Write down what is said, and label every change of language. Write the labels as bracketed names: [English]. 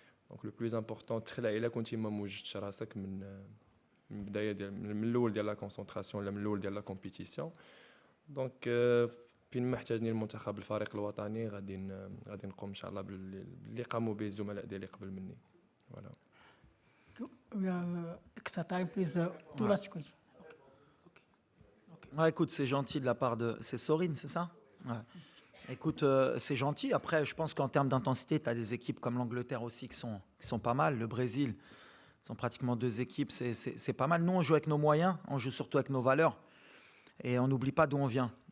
[Arabic] دونك [French] لو بلوز امبورطون [Arabic] تخلع الا كنتي ما موجدتش راسك من البداية ديال من الاول ديال [French] لا كونسونطراسيون [Arabic] ولا من الاول ديال [French] لا كومبيتيسيون. [Arabic] دونك فين ما احتاجني المنتخب الفريق الوطني غادي نقوم ان شاء الله باللي قاموا به الزملاء ديالي قبل مني. [French] فوالا. [English] We have extra time, please. Two last questions. [French] Ouais, écoute, c'est gentil de la part de... C'est Sorine, c'est ça? Ouais. Écoute, c'est gentil. Après, je pense qu'en termes d'intensité, tu as des équipes comme l'Angleterre aussi qui sont pas mal. Le Brésil, sont pratiquement deux équipes. C'est pas mal. Nous, on joue avec nos moyens. On joue surtout avec nos valeurs. Et on n'oublie pas d'où on vient.